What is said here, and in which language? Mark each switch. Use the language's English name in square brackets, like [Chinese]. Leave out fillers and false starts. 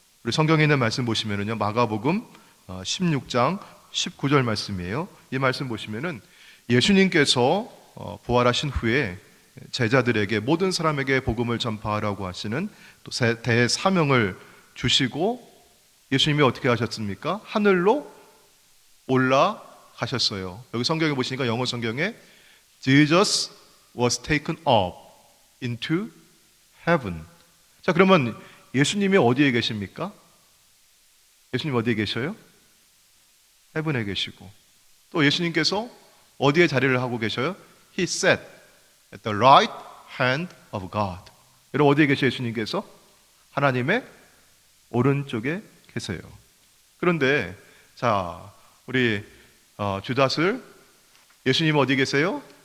[Korean] 우리 성경에 있는 말씀 보시면은요, 마가복음 16장 19절 말씀이에요. 이 말씀 보시면은 예수님께서 부활하신 후에 제자들에게, 모든 사람에게 복음을 전파하라고 하시는 또 대사명을 주시고 예수님이 어떻게 하셨습니까? 하늘로 올라가셨어요. 여기 성경에 보시니까 영어 성경에 [English] Jesus was taken up into heaven. [Korean] 자, 그러면 예수님이 어디에 계십니까? 예수님 어디에 계셔요? 헤븐에 계시고, 또 예수님께서 어디에 자리를 하고 계셔요? [English] He sat at the right hand of God. [Korean] 여러분 어디에 계셔 예수님께서? 하나님의 오른쪽에 계세요. 그런데 자 우리 주닷을 예수님 어디 계세요?